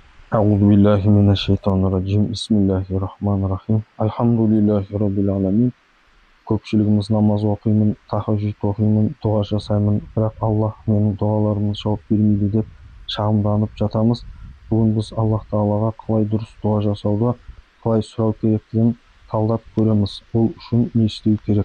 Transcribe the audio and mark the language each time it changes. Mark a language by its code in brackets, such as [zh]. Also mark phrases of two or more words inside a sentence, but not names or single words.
[ar] أعوذ بالله من الشيطان الرجيم. Bismillahirrahmanirrahim. الحمد لله رب العالمين. [kk] Көпшілігіміз намаз оқимын, тахажжуд оқимын, дұға жасаймын, бірақ Аллах менің дұғаларыма жауап бермейді деп шағымданып жатамыз. Бүгін біз Аллах Тағалаға қалай дұрыс дұға жасауды, қалай сұрау керектігін талдап көреміз. Ол үшін не істеу керек?